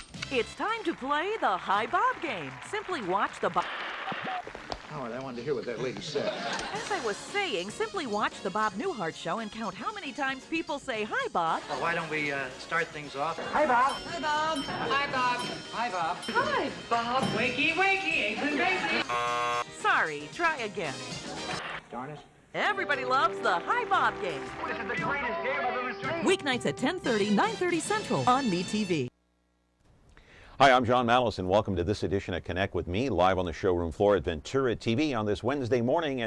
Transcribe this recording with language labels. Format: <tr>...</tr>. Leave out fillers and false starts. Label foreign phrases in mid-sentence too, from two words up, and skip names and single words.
<en>It's time to play the High Bob game. Simply watch the Bob... Oh, I wanted to hear what that lady said. As I was saying, simply watch the Bob Newhart show and count how many times people say, "Hi, Bob." Well, why don't we start things off? Hi, Bob. Hi, Bob. Hi, Bob. Hi, Bob. Hi, Bob. Wakey, wakey, Aiken Basie. Sorry, try again. Darn it. Everybody loves the Hi Bob game. This is the greatest game I've ever seen. Weeknights at 10:30, 9:30 Central on MeTV. Hi, I'm John Malos, and welcome to this edition of Connect with Me, live on the showroom floor at Ventura TV on this Wednesday morning.</en>